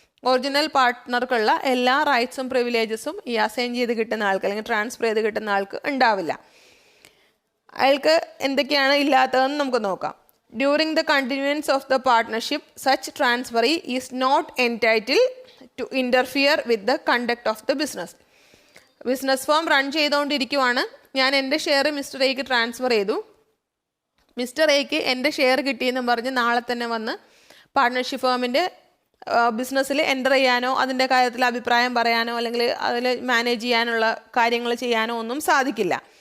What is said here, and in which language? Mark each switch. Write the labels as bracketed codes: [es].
[ml] Original പാർട്ട്ണർക്കുള്ള എല്ലാ റൈറ്റ്സും പ്രിവിലേജസും ഈ assign ചെയ്ത് കിട്ടുന്ന ആൾക്ക് അല്ലെങ്കിൽ ട്രാൻസ്ഫർ ചെയ്ത് കിട്ടുന്ന ആൾക്ക് ഉണ്ടാവില്ല. അയാൾക്ക് എന്തൊക്കെയാണ് ഇല്ലാത്തതെന്ന് നമുക്ക് നോക്കാം. [en] During the continuance of the partnership, such transferee is not entitled to interfere with the conduct of the business. [ml] Business firm run ചെയ്തുകൊണ്ടിരിക്കുവാണ്. ഞാൻ എൻ്റെ ഷെയർ മിസ്റ്റർ എക്ക് ട്രാൻസ്ഫർ ചെയ്തു. മിസ്റ്റർ എക്ക് എൻ്റെ ഷെയർ കിട്ടിയെന്ന് പറഞ്ഞ് നാളെ തന്നെ വന്ന് പാർട്ട്ണർഷിപ്പ് ഫേമിൻ്റെ ബിസിനസ്സിൽ എൻ്റർ ചെയ്യാനോ അതിൻ്റെ കാര്യത്തിൽ അഭിപ്രായം പറയാനോ അല്ലെങ്കിൽ അതിൽ മാനേജ് ചെയ്യാനുള്ള കാര്യങ്ങൾ ചെയ്യാനോ ഒന്നും സാധിക്കില്ല.